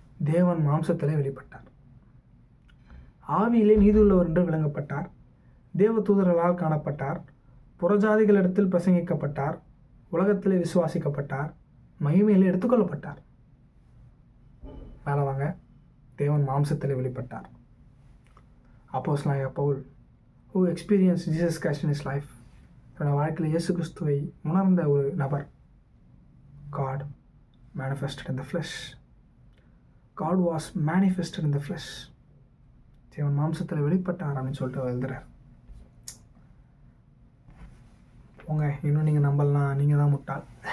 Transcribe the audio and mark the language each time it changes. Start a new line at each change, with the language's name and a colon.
Tamil: தேவன் மாம்சத்திலே வெளிப்பட்டார், ஆவியிலே நீதியுள்ளவர் என்று விளங்கப்பட்டார், தேவ தூதர்களால் காணப்பட்டார், புறஜாதிகளிடத்தில் பிரசங்கிக்கப்பட்டார், உலகத்திலே விசுவாசிக்கப்பட்டார், மகிமையிலே எடுத்துக்கொள்ளப்பட்டார். மேலே வாங்க, தேவன் மாம்சத்திலே வெளிப்பட்டார். அப்போஸ்தலனாகிய Pavul
English: who experienced Jesus Christ in his life,
Tamil: தன்னுடைய வாழ்க்கையில் இயேசு கிறிஸ்துவை உணர்ந்த ஒரு நபர்.
English: God manifested in the flesh. God was manifested in the flesh.
Tamil: தேவன் மாம்சத்தில் வெளிப்பட்டார் அப்படின்னு சொல்லிட்டு எழுதுறார். போங்க, இன்னும் நீங்கள் நம்பலாம், நீங்கள் தான் முட்டாள்.